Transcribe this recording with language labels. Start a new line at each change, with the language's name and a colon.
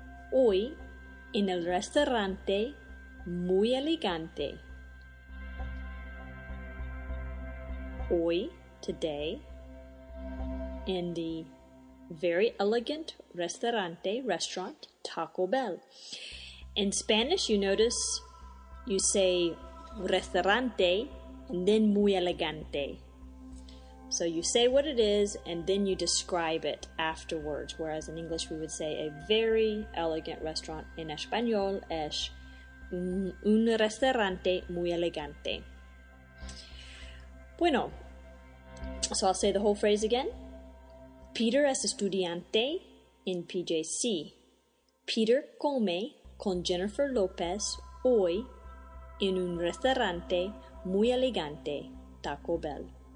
Spanish: Hoy en el restaurante muy elegante.
English: Hoy, today, in the very elegant restaurant, Taco Bell. In Spanish, you notice you say restaurante and then
Spanish: muy elegante.
English: So you say what it is and then you describe it afterwards, whereas in English we would say a very elegant restaurant.
Spanish: En español es un restaurante muy elegante.
English: Bueno, so I'll say the whole phrase again.
Spanish: Peter es estudiante in PJC. Peter come con Jennifer Lopez hoy en un restaurante muy elegante, Taco Bell.